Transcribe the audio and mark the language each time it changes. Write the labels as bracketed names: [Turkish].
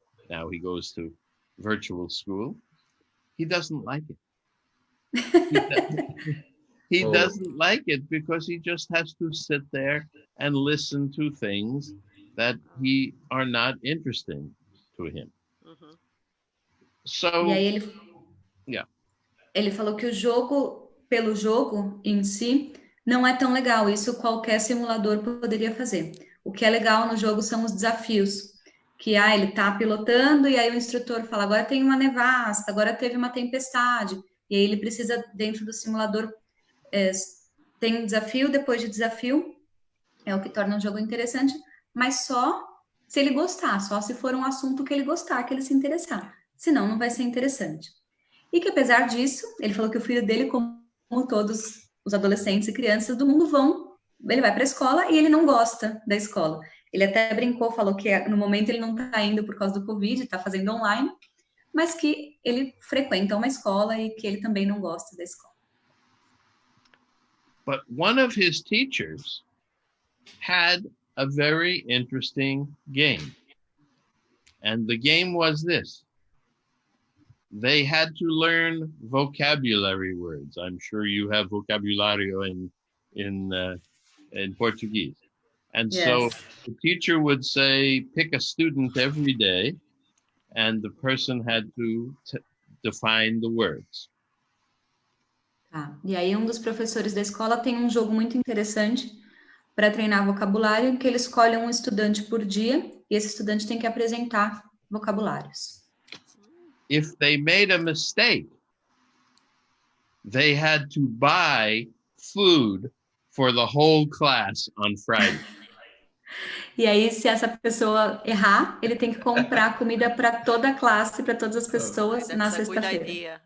[English] Now he goes to virtual school. He doesn't like it. He doesn't like it because he just has to sit there and listen to things that are not interesting to him. So, [Portuguese] E aí ele falou que o jogo, pelo jogo em si, não é tão legal. Isso qualquer simulador poderia fazer. O que é legal no jogo são os desafios. Que ele tá pilotando e aí o instrutor fala, agora tem uma nevasca, agora teve uma tempestade. E aí ele precisa, dentro do simulador, tem um desafio depois de desafio. É o que torna o jogo interessante. Mas só se ele gostar, só se for um assunto que ele gostar, que ele se interessar. Senão, não vai ser interessante. E que, apesar disso, ele falou que o filho dele, como todos os adolescentes e crianças do mundo, ele vai para a escola e ele não gosta da escola. Ele até brincou, falou que no momento ele não está indo por causa do Covid, está fazendo online, mas que ele frequenta uma escola e que ele também não gosta da escola. [English] But one of his teachers had a very interesting game. And the game was this. They had to learn vocabulary words. I'm sure you have vocabulario in Portuguese. And yes. So the teacher would say, pick a student every day, and the person had to define the words. [Portuguese] E aí dos professores da escola tem um jogo muito interessante para treinar vocabulário, em que ele escolhe um estudante por dia, e esse estudante tem que apresentar vocabulários. [English] If they made a mistake, they had to buy food for the whole class on Friday. [Portuguese] E aí, se essa pessoa errar, ele tem que comprar comida para toda a classe, para todas as pessoas na sexta-feira.